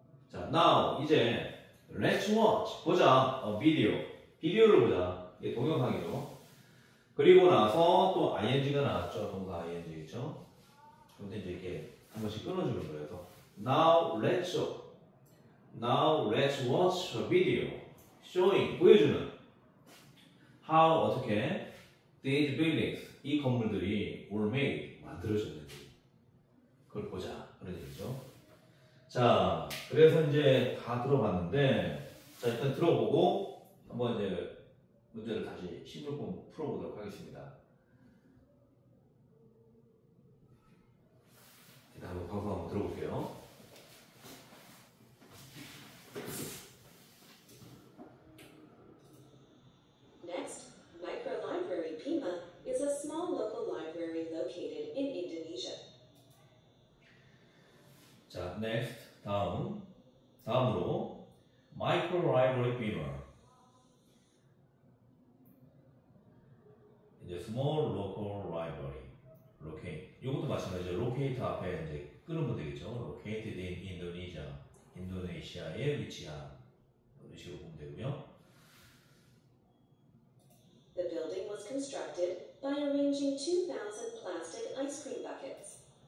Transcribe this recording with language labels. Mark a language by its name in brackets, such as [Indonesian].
[Korean] 자, [English] now [Korean] 이제 [English] let's watch [Korean] 보자. 비디오를 보자. 이게 동영상이죠. 그리고 나서 또 ing가 나왔죠. 동사 ing죠. 그런데 이제 이렇게 한 번씩 끊어주는 거예요. 그래서 [English] now let's watch a video showing [Korean] 보여주는 [English] how [Korean] 어떻게 [English] these buildings [Korean] 이 건물들이 [English] were made [Korean] 만들어졌는지 그걸 보자 그런 얘기죠. 자, 그래서 이제 다 들어봤는데 자 일단 들어보고 한번 이제 문제를 다시 16번 풀어보도록 하겠습니다. 일단 한번 방송 한번 들어볼게요. [English] Next, Microlibrary Pima is a small local library located in Indonesia. [Korean] 자, [English] next [Korean] 다음으로 Microlibrary Beamer 이제 [English] small local library locate [Korean] 이것도 마찬가지죠. locate 앞에 이제 끊으면 되겠죠. [English] located in Indonesia [Korean] 인도네시아에 위치한 이런 식으로 보면 되고요. [English] The building was constructed by arranging 2,000 plastic ice cream buckets.